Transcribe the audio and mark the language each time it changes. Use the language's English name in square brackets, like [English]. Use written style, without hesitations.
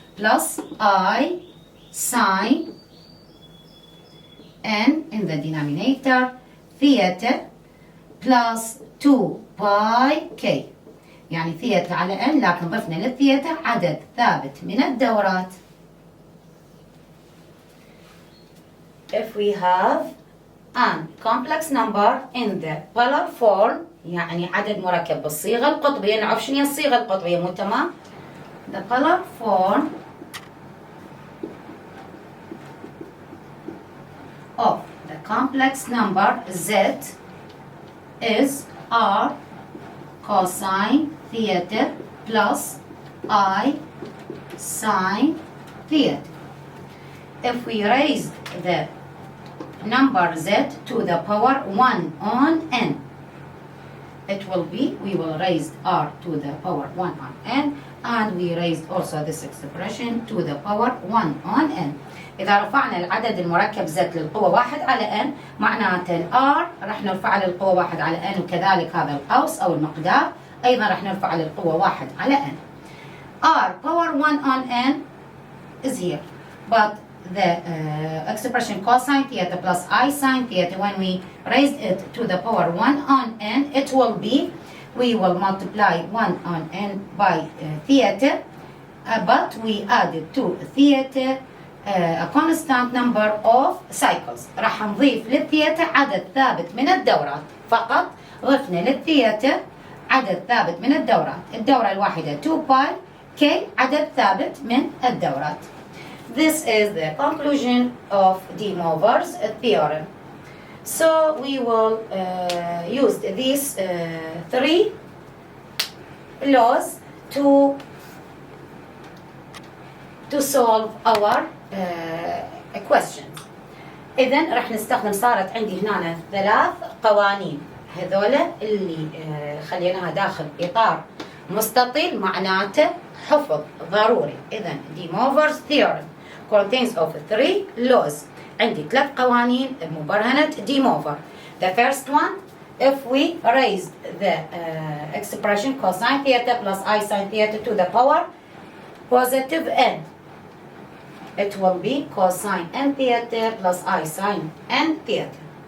[English] Plus I sine n in the denominator theta plus 2 pi k. [Arabic] يعني ثيتا على n، لكن ضفنا للثيتا عدد ثابت من الدورات. [English] If we have and complex number in the polar form [Arabic] يعني عدد مركب بالصيغة القطبية. نعرف شنو هي الصيغة القطبية مو تمام؟ [English] The polar form of the complex number z is r cosine theta plus I sine theta. If we raise the number z to the power 1 on n, it will be, we will raise r to the power 1 on n, and we raised also this expression to the power 1 on n. [Arabic] إذا رفعنا العدد المركب z للقوة 1 على n معناته ال r راح نرفعه للقوة 1 على n، وكذلك هذا القوس أو المقدار أيضا راح نرفعه للقوة 1 على n. [English] r power 1 on n is here, but the expression cosine theta plus I sine theta, when we raised it to the power 1 on n, it will be, we will multiply 1 on n by theta, but we added to theta a constant number of cycles. [Arabic] راح نضيف للثيتا عدد ثابت من الدورات، فقط ضفنا للثيتا عدد ثابت من الدورات. الدورة الواحدة 2 باي k عدد ثابت من الدورات. [English] This is the conclusion of DeMoivre's theorem. So we will use these 3 laws to solve our questions. [Arabic] إذن راح نستخدم، صارت عندي هنا 3 قوانين، هذولا اللي خليناها داخل إطار مستطيل معناته حفظ ضروري. [English] إذن DeMoivre's theorem contains of 3 laws. [Arabic] عندي 3 قوانين بمبرهنة DeMoivre. [English] The first one, if we raise the expression cosine theta plus I sine theta to the power positive n, it will be cosine n theta plus I sine n theta.